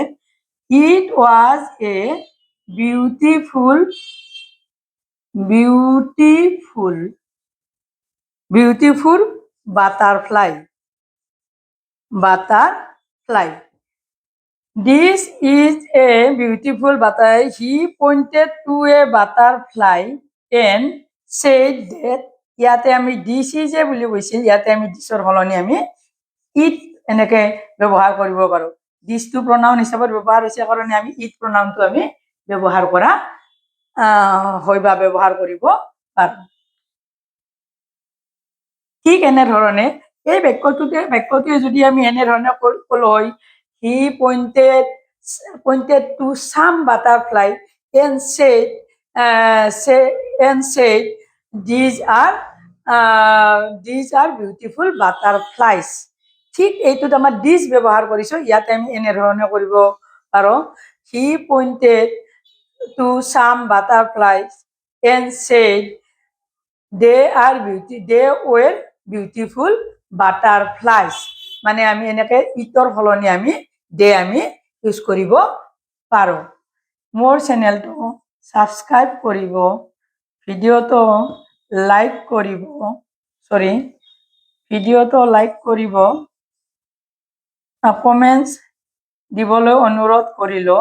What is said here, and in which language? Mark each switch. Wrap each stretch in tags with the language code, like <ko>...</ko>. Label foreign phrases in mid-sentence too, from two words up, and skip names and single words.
<en>It was a beautiful butterfly. This is a beautiful butterfly. He pointed to a butterfly and said that,</en> <as>ইয়াতে আমি</as> <en>this is a</en> <as>বুলি কৈছিল, ইয়াতে আমি দিছৰ সলনি আমি ইট এনেকে ব্যৱহাৰ কৰিব পাৰো। দিছটো প্ৰনাউন হিচাপত ব্যৱহাৰ হৈছে কাৰণে আমি ইট প্ৰনাউনটো আমি ব্যৱহাৰ কৰা হয় বা ব্যৱহাৰ কৰিব পাৰো। ঠিক এনেধৰণে এই বাক্যটোৱে যদি আমি এনেধৰণে ক'লো হয়,</as> <en>হি pointed to some butterfly and said these are beautiful butterflies.</en> <as>ঠিক এইটোত আমাৰ দিছ ব্যৱহাৰ কৰিছো, ইয়াতে আমি এনেধৰণে কৰিব পাৰো।</as> <en>হি pointed to some butterflies and said they were beautiful butterflies.</en> <as>মানে আমি এনেকে ইটৰ সলনি আমি দে আমি ইউজ কৰিব পাৰো। মোৰ চেনেলটো সাবস্ক্ৰাইব কৰিব, ভিডিঅ'টো লাইক কৰিব, কমেন্টস দিবলৈ অনুৰোধ কৰিলো।</as>